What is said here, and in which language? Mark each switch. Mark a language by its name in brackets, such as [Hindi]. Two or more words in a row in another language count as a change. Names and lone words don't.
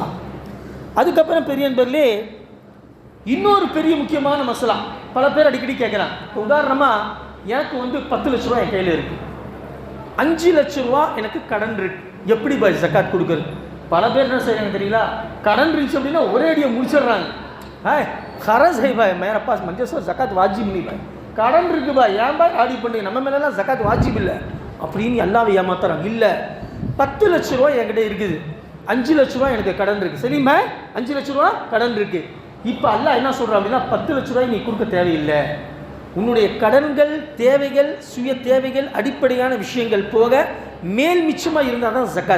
[Tamil] அதுக்கப்புறம் பெரிய பேர்லே இன்னொரு பெரிய முக்கியமான மசலா பல பேர் அடிக்கடி கேட்குறாங்க. இப்போ உதாரணமாக எனக்கு வந்து 10 லட்ச ரூபா என் கையில் இருக்குது, 5 லட்ச ரூபா எனக்கு கடன் இருக்கு, எப்படி பாய் ஜக்காத் கொடுக்குறது? பல பேர் என்ன செய்யறாங்க தெரியுங்களா, கடன் இருந்துச்சு அப்படின்னா ஒரே அடியை முடிச்சிடுறாங்க. [Hindi] खरज है भाई, मेरे पास मंजे सो जक़ात वाजिब नहीं भाई, [Tamil] கடன் இருக்கு பாய், ஏன் பாய் ஆடி பண்ணி நம்ம மேலெல்லாம் ஜக்காத் வாஜிப் இல்லை அப்படின்னு அல்லாஹ்வை ஏமாத்துறாங்க. இல்லை, 10 லட்ச ரூபா என்கிட்ட இருக்குது, 5 லட்ச ரூபா எனக்கு கடன் இருக்குது, சரி பாய் 5 லட்ச ரூபா கடன் இருக்குது. இப்போ அல்லாஹ் என்ன சொல்கிறான் அப்படின்னா 10 லட்ச ரூபாய் நீ கொடுக்க தேவையில்லை, உன்னுடைய கடன்கள், தேவைகள், சுய தேவைகள், அடிப்படையான விஷயங்கள் போக மேல் மிச்சமாக இருந்தால் தான் ஜக்காத்.